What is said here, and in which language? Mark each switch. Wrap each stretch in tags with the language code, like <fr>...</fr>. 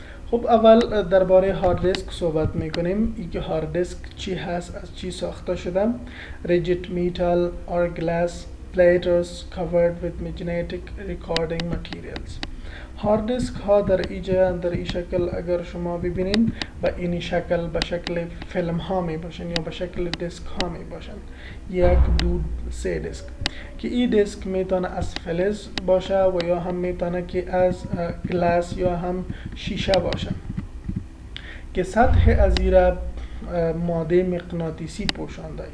<fa>خب اول درباره هارد دیسک صحبت میکنیم. این که هارد دیسک چی هست، از چی ساخته شده.</fa> <en>rigid metal or glass platters covered with magnetic recording materials.</en> <fa>هارد دیسک ها در این شکل اگر شما ببینین و این شکل به شکل فیلم ها می باشن یا به شکل دیسک ها می باشن، 1 2 3 دیسک که این دیسک میتونه از فلز باشه و یا هم میتونه که از گلاس یا هم شیشه باشه که سطح از این ماده مغناطیسی پوشانده.</fa>